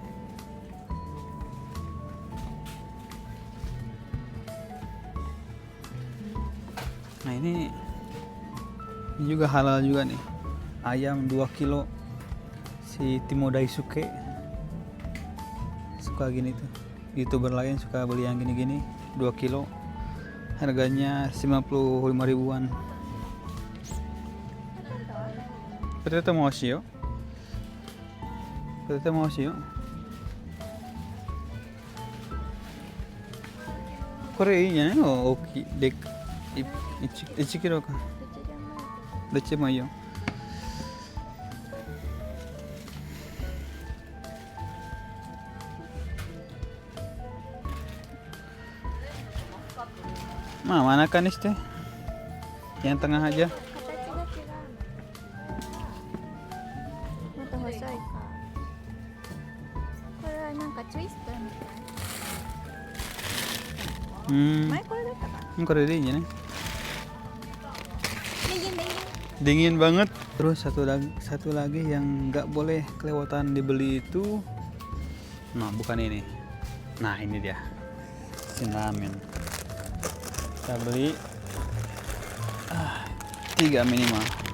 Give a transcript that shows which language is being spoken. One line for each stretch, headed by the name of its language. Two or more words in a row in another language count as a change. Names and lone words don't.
Indonesian: Nah ini juga halal juga nih, ayam 2 kilo. Si Timo Daisuke suka gini tuh, YouTuber lain suka beli yang gini-gini 2 kilo, harganya 55 ribuan.
Japanese: Poteteも美味しいよ。ポテトも美味しいよ。これいいんじゃないの、大きいで1キロか。どっちでもいいよ。まあ真ん中にして、
Indonesian: yang tengah aja.
Japanese: もっと細いか。これはなんかツイストみたい。前これだったかな。これでいいんじゃない?
Indonesian: Dingin banget. Terus satu lagi yang nggak boleh kelewatan dibeli itu, nah bukan ini, nah ini dia, ramen. Kita beli 3 minimal.